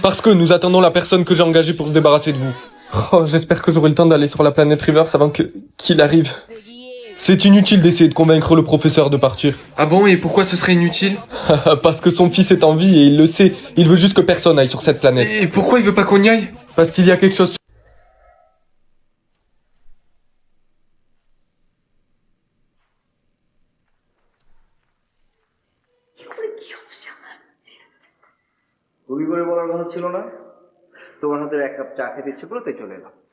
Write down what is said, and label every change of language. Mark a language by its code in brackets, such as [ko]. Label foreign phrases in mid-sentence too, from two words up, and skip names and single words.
[fr] Parce que nous attendons la personne que j'ai engagée pour se débarrasser de vous. Oh, j'espère que j'aurai le temps d'aller sur la planète River avant qu'il arrive. C'est inutile d'essayer de convaincre le professeur de partir. Ah bon, et pourquoi ce serait inutile? Parce que son fils est en vie et il le sait. Il veut juste que personne aille sur cette planète. Et pourquoi il veut pas qu'on y aille? Parce qu'il y a quelque chose... [bn] তুমি করে বলার কথা ছিল না? তোমার হাতের এক কাপ চা খেতে ইচ্ছে করলো তাই চলে এলাম।